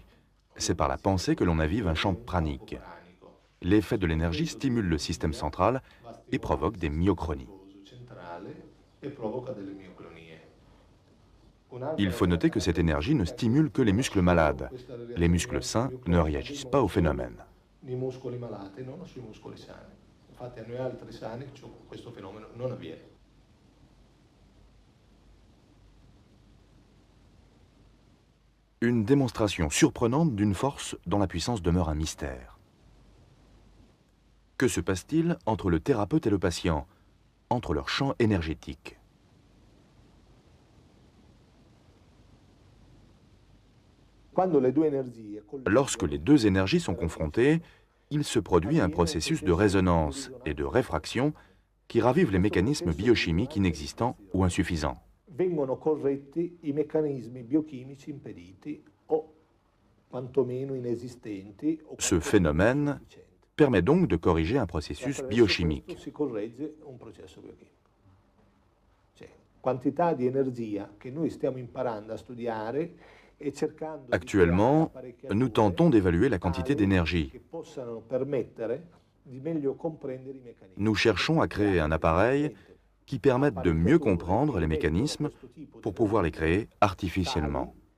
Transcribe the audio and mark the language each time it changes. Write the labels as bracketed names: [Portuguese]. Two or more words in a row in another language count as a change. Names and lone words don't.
[French] C'est par la pensée que l'on avive un champ pranique. L'effet de l'énergie stimule le système central et provoque des myochronies. Il faut noter que cette énergie ne stimule que les muscles malades. Les muscles sains ne réagissent pas au phénomène. [Italian] nei muscoli malati, non sui muscoli sani. Infatti a noi altri sani questo fenomeno non avviene. [French] Une démonstration surprenante d'une force dont la puissance demeure un mystère. Que se passe-t-il entre le thérapeute et le patient, entre leurs champs énergétiques? Lorsque les deux énergies sont confrontées, il se produit un processus de résonance et de réfraction qui ravive les mécanismes biochimiques inexistants ou insuffisants. [Italian] Vengono corretti i meccanismi biochimici impediti o quantomeno inesistenti. [French] Ce phénomène permet donc de corriger un processus biochimique. [Italian] Si corregge un processo biochimico. Cioè, quantità di energia che noi stiamo imparando a studiare. [French] Actuellement, nous tentons d'évaluer la quantité d'énergie. Nous cherchons à créer un appareil qui permette de mieux comprendre les mécanismes pour pouvoir les créer artificiellement.